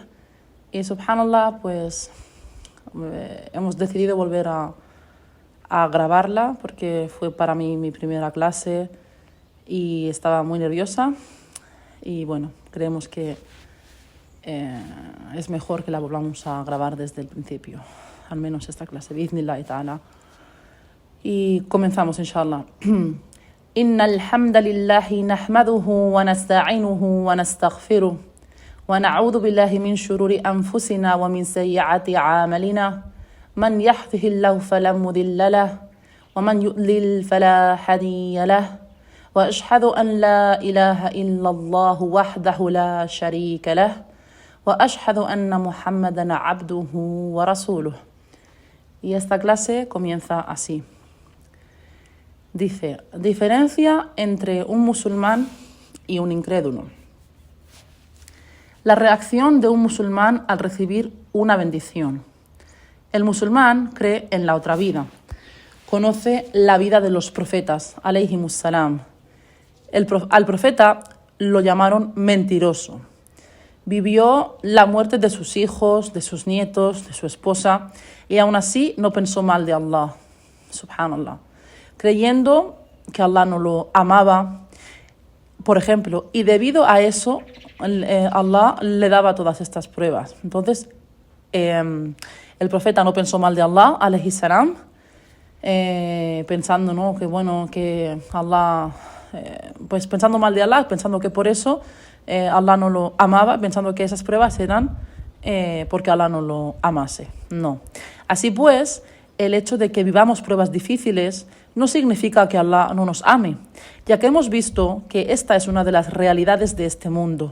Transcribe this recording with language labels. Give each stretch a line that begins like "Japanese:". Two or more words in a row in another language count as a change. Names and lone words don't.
Spanish: Y subhanallah, pues hemos decidido volver a grabarla porque fue para mí mi primera clase y estaba muy nerviosa. Y bueno, creemos que es mejor que la volvamos a grabar desde el principio, al menos esta clase,
Arabic: بإذن الله تعالى.
Spanish: Y comenzamos, inshallah.
Arabic: إن الحمد لله نحمده ونستعينه ونستغفره ونعوذ بالله من شرور أنفسنا ومن سيئات أعمالنا من يهده الله فلا مضل له ومن يضلل فلا هادي له وأشهد أن لا إله إلا الله وحده لا شريك له وأشهد أن محمدا عبده ورسوله.
Spanish: Y esta clase comienza así. Dice, diferencia entre un musulmán y un incrédulo. La reacción de un musulmán al recibir una bendición. El musulmán cree en la otra vida. Conoce la vida de los profetas,
Arabic: عليهم السلام.
Spanish: Al profeta lo llamaron mentiroso. Vivió la muerte de sus hijos, de sus nietos, de su esposa, y aún así no pensó mal de Allah, subhanallah, creyendo que Allah no lo amaba, por ejemplo, y debido a eso Allah le daba todas estas pruebas. Entonces el profeta no pensó mal de Allah,
Arabic: عليه السلام,
Spanish: pensando, ¿no?, que bueno, que Allah, pues pensando mal de Allah, pensando que por eso Allah no lo amaba, pensando que esas pruebas eran porque Allah no lo amase. No. Así pues, el hecho de que vivamos pruebas difíciles no significa que Allah no nos ame, ya que hemos visto que esta es una de las realidades de este mundo.